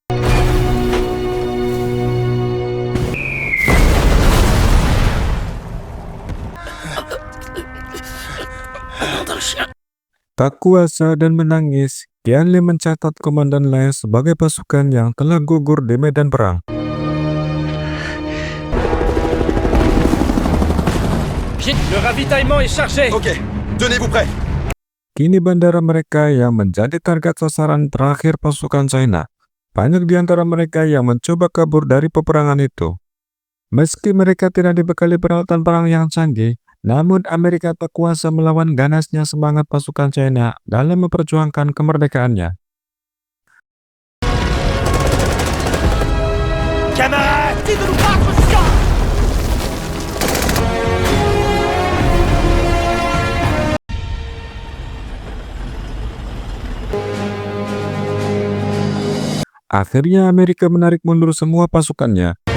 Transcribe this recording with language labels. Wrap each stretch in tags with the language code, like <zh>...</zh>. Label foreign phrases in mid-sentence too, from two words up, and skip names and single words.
<id>Tak kuasa dan menangis, Qianli mencatat Komandan Lai sebagai pasukan yang telah gugur di medan perang.</id> <fr>Le ravitaillement est chargé. Ok, tenez-vous prêts.</fr> <id>Kini bandara mereka yang menjadi target sasaran terakhir pasukan China. Banyak di antara mereka yang mencoba kabur dari peperangan itu. Meski mereka tidak dibekali peralatan perang yang canggih, namun Amerika tak kuasa melawan ganasnya semangat pasukan China dalam memperjuangkan kemerdekaannya.</id> <fr>Camarades, de nous battre jusqu'à...</fr> <id>Akhirnya Amerika menarik mundur semua pasukannya.</id>